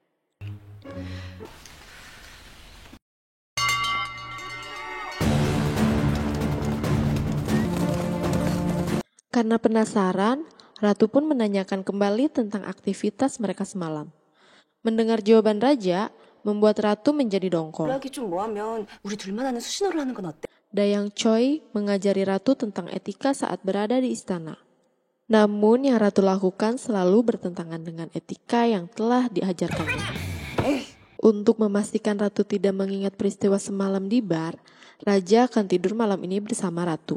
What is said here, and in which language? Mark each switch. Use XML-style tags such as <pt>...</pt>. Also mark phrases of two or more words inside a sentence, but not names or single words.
<id>Karena penasaran, ratu pun menanyakan kembali tentang aktivitas mereka semalam. Mendengar jawaban raja, membuat ratu menjadi dongkol.</id> <ko>연락이 좀 뭐하면 우리 둘만 아는 수신호를 하는 건 어때?</ko> <id>Dayang Choi mengajari ratu tentang etika saat berada di istana. Namun yang ratu lakukan selalu bertentangan dengan etika yang telah diajarkannya. Untuk memastikan ratu tidak mengingat peristiwa semalam di bar, raja akan tidur malam ini bersama ratu.</id>